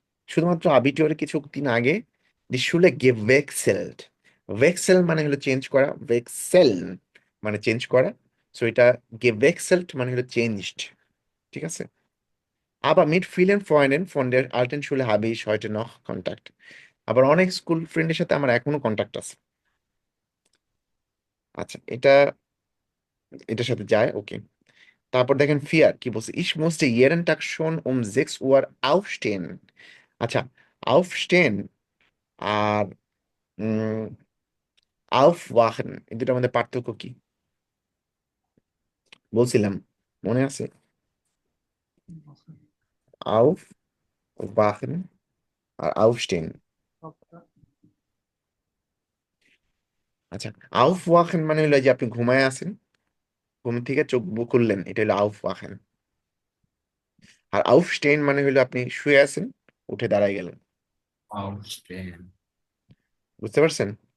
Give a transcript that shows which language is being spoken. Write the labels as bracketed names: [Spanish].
[Bangla] শুধুমাত্র আবিটুয়ারের কিছুদিন আগে [German] দি শুলে গেভেক্সেলড. [Bangla] ভেক্সেল মানে হলো চেঞ্জ করা, ভেক্সেল মানে চেঞ্জ করা. সো এটা গেভেক্সেলড মানে হলো চেঞ্জড, ঠিক আছে? [German] Aber mit vielen Freunden von der alten Schule habe ich heute noch Kontakt. [Bangla] আবার অনেক স্কুল ফ্রেন্ডের সাথে আমার এখনো কন্টাক্ট আছে. আচ্ছা, এটার সাথে যায়, ওকে. তারপর দেখেন ফিয়ার কি বলছে, [German] ich musste jeden Tag schon um 6 Uhr aufstehen. [Bangla] আচ্ছা, aufstehen আর aufwachen এই দুটোর মধ্যে পার্থক্য কি বলছিলাম, মনে আছে? [German] aufwachen আর aufstehen. [Bangla] আচ্ছা, aufwachen মানে হলো যে আপনি ঘুমায় আছেন, ঘুম থেকে চোখ খুললেন, এটা হলো aufwachen. আর aufstehen মানে হলো আপনি শুয়ে আছেন, উঠে দাঁড়ায় গেলেন. [German] Aufstehen. [Bangla] বুঝতে পারছেন?